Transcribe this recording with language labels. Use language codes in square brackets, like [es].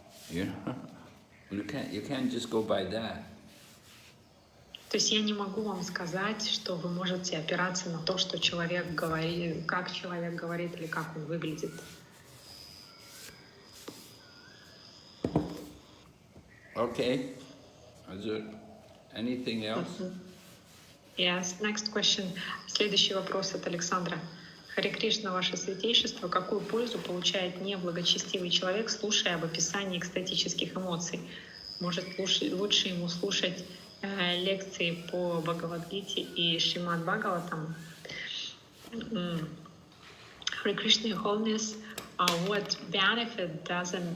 [en] You know, you can't just go by that. [ru] То есть я не могу вам сказать, что вы можете опираться на то, что человек говорит, как человек говорит или как он выглядит. [en] Okay. Is there anything else? Yes. Next question. [ru] Следующий вопрос от Александра. Харе Кришна, ваше святейшество, какую пользу получает неблагочестивый человек, слушая об описании экстатических эмоций? Может, лучше ему слушать лекции по Бхагавад-гите и Шримад Бхагаватам? [en] Hare Krishna, Your Holiness, what benefit does